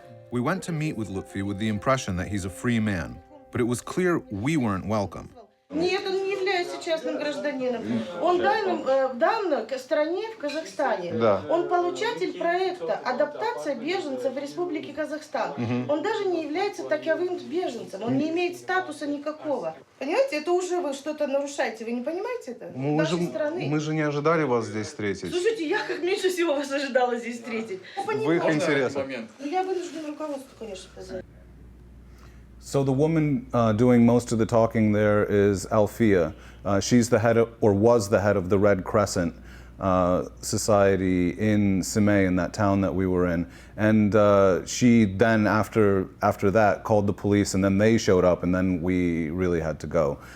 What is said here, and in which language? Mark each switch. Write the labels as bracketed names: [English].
[English] We went to meet with Lutfi with the impression that he's a free man, but it was clear we weren't welcome. [Russian] Нет, он не является частным гражданином. Он дан стране в Казахстане. Да. Он получатель проекта «Адаптация беженцев в Республике Казахстан». Он даже не является таковым беженцем. Он не имеет статуса никакого. Понимаете, это уже вы что-то нарушаете. Вы не понимаете это? Мы же не ожидали вас здесь встретить. Слушайте, я как меньше всего вас ожидала здесь встретить. В их интересах. Я вынуждена руководство, конечно, позвать. [English] So the woman doing most of the talking there is Alfia. She's the head of, or was the head of the Red Crescent Society in Simei, in that town that we were in. And she then, after that, called the police, and then they showed up, and then we really had to go.